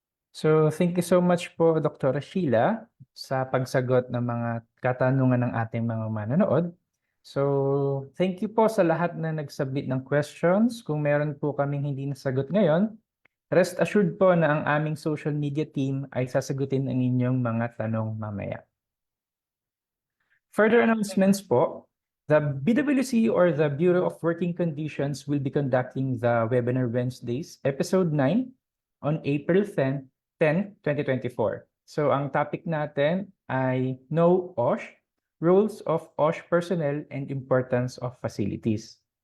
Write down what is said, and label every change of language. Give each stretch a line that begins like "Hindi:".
English: So, thank you so much po, Dr.
Filipino: Sheila, sa pagsagot ng mga katanungan ng ating mga manonood. So, thank you po sa lahat na nagsubmit ng questions. Kung meron po kaming hindi nasagot ngayon, rest assured po na ang aming social media team ay sasagutin ang inyong mga tanong mamaya.
English: Further announcements po, the BWC or the Bureau of Working Conditions will be conducting the webinar Wednesdays, episode 9 on April 10, 2024.
Filipino: So ang topic natin ay
English: Know OSH, Roles of OSH Personnel and Importance of Facilities.